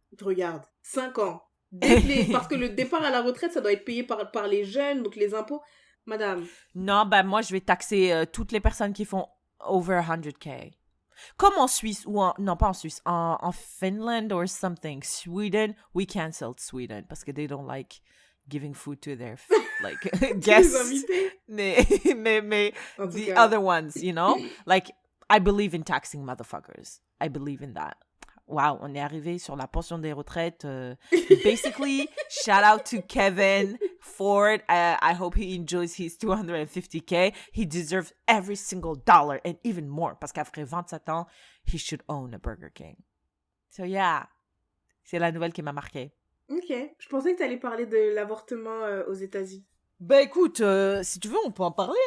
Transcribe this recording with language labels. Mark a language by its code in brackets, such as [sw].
[fr] Regarde, 5 ans. Parce que le départ à la retraite, ça doit être payé par les jeunes, donc les impôts. Madame. Non, ben moi, je vais taxer toutes les personnes qui font [en] over 100K. [fr] Comme en Suisse, non, pas en Suisse, en Finland [en] or something. Sweden, we cancelled Sweden [fr] parce que [en] they don't like giving food to their guests. [fr] mais [en] the other ones, you know? Like, I believe in taxing motherfuckers. I believe in that. [fr] Wow, on est arrivé sur la pension des retraites. [en] Basically, shout out to Kevin Ford. I hope he enjoys his 250K. He deserves every single dollar and even more. [fr] Parce qu'après 27 ans, [en] he should own a Burger King. So yeah, [fr] c'est la nouvelle qui m'a marquée. Ok, je pensais que tu allais parler de l'avortement aux États-Unis. Ben écoute, si tu veux, on peut en parler.